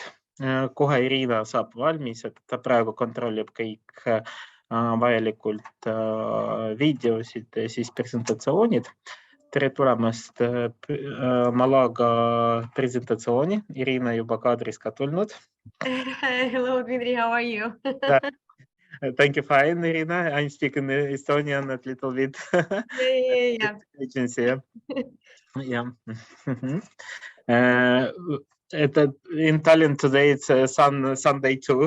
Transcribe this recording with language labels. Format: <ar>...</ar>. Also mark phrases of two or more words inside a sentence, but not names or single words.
<et>Kohe Irina saab valmis, et ta praegu kontrollib kõik vajalikult videosid, siis presentatsioonid. Tere tulemast MALAGA presentatsiooni. Irina juba kaadris ka tulnud.</et> <en>Hello, Dmitry, how are you? Thank you, fine, Irina. I'm speaking Estonian a little bit. Yeah. Agency. Yeah. In Tallinn today, it's Sunday too.</en>